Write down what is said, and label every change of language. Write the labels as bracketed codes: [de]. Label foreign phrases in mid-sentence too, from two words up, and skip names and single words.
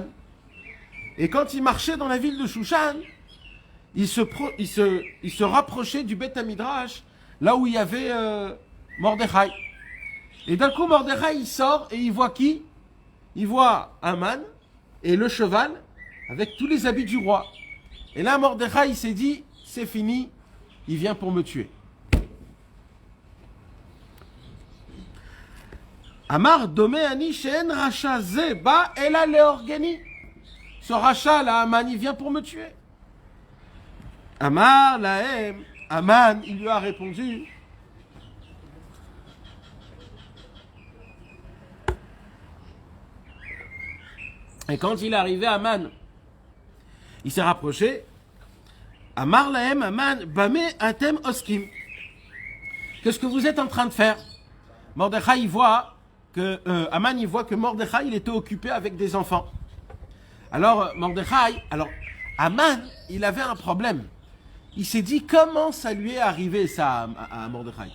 [fr] Et quand il marchait dans la ville de Shushan, il se rapprochait du [he] Beth Midrash, [fr] là où il y avait Mordechai. Et d'un coup, Mordechai, il sort et il voit qui? Il voit Aman et le cheval avec tous les habits du roi. Et là, Mordechai, il s'est dit, c'est fini, il vient pour me tuer. [he] Amar domeani shen racha ze ba ela leorgani. [fr] Ce rachat là, Aman, il vient pour me tuer. [he] Amar lahem, [fr] Aman, il lui a répondu. Et quand il est arrivé à Aman, il s'est rapproché. [he] Amar lahem, Aman, bame atem oskim. [fr] Qu'est-ce que vous êtes en train de faire? Mordechai, il voit que Aman, il voit que Mordechai, il était occupé avec des enfants. Alors Aman, il avait un problème. Il s'est dit, comment ça lui est arrivé ça à Mordechai?